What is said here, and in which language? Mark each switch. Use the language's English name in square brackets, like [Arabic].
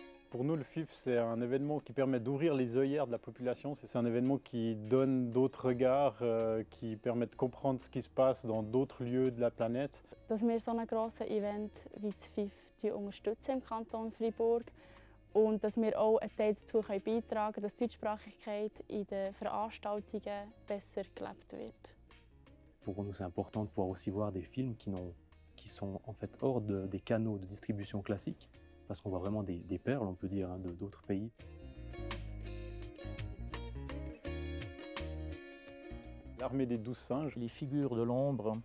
[French] Pour nous, le FIF, c'est un événement qui permet d'ouvrir les œillères de la population. C'est un événement qui donne d'autres regards, qui permet de comprendre ce qui se passe dans d'autres lieux de la planète. [German] Dass wir so ein grosses Event wie das FIF unterstützen im Kanton Freiburg und dass wir auch einen Teil dazu beitragen können, dass die Deutschsprachigkeit in den Veranstaltungen besser gelebt wird. [French] Pour nous, c'est important de pouvoir aussi voir des films qui sont en fait hors des canaux de distribution classiques, parce qu'on voit vraiment des perles, on peut dire, hein, d'autres pays. L'armée des 12 singes. Les figures de l'ombre.